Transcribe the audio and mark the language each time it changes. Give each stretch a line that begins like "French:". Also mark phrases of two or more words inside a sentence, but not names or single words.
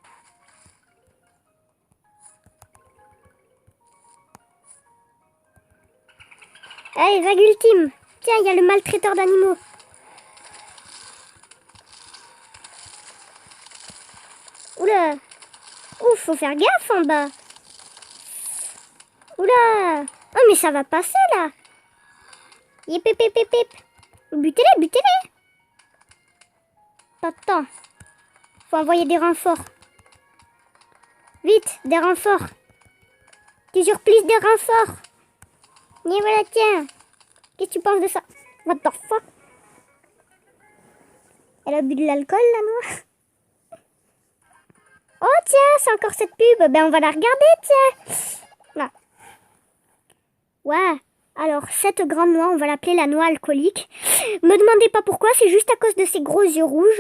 French: Allez, vague ultime. Tiens, il y a le maltraiteur d'animaux. Oula. Ouf, faut faire gaffe en bas. Oula. Oh, mais ça va passer, là. Yip, yip, yip, yip, yip. Butez-les, butez-les. Pas de temps. Faut envoyer des renforts. Vite, des renforts. Toujours plus de renforts. Et voilà, tiens. Qu'est-ce que tu penses de ça?
English: What the fuck?
French: Elle a bu de l'alcool, la noix. Oh, tiens, c'est encore cette pub. Ben, on va la regarder, tiens. Là. Ouais. Alors, cette grande noix, on va l'appeler la noix alcoolique. Me demandez pas pourquoi, c'est juste à cause de ses gros yeux rouges.